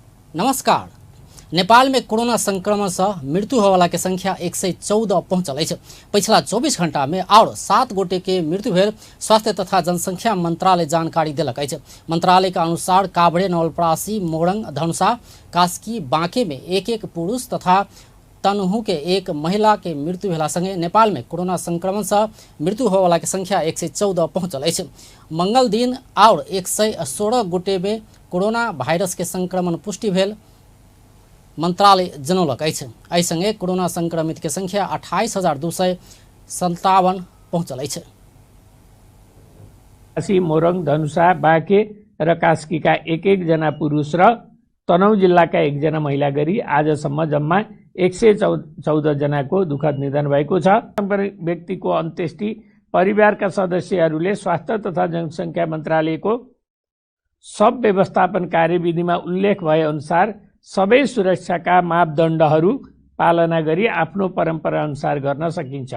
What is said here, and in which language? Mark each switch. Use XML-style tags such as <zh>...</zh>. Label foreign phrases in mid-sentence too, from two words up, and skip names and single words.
<mai>नमस्कार। नेपाल में कोरोना संक्रमण से मृत्यु होवाला के संख्या 114 पहुंचल है। पिछला 24 घंटा में और 7 गोटे के मृत्यु भेल स्वास्थ्य तथा जनसंख्या मंत्रालय जानकारी दिलक है। मंत्रालय के अनुसार काभ्रे, नवलपरासी, मोरङ, धनुषा, कास्की, बाँके में एक पुरुष तथा तनहु के एक महिला के मृत्यु भेला संगे नेपाल में कोरोना संक्रमण से मृत्यु होवाला के संख्या 114 पहुंचल है। मंगल दिन और 116 गोटे में कोरोना भाइरस के संक्रमण पुष्टि भेल मंत्रालय जनौलक है। एहि संगे कोरोना संक्रमित के संख्या 28,257 पहुंचल है।</mai> <ne>मोरङ, धनुषा, बाँके र कास्कीका एक जना पुरुष र तनहुँ जिल्लाका 1 जना महिला गरी आजसम्म जम्मा 114 जनाको दुःखद निधन भएको छ। व्यक्तिको अन्त्येष्टि परिवारका सदस्यहरूले स्वास्थ्य तथा जनसङ्ख्या मन्त्रालयको सब व्यवस्थापन कार्यविधिमा उल्लेख भए अनुसार सबै सुरक्षाका मापदण्डहरू पालना गरी आफ्नो परम्परा अनुसार गर्न सकिन्छ।</ne>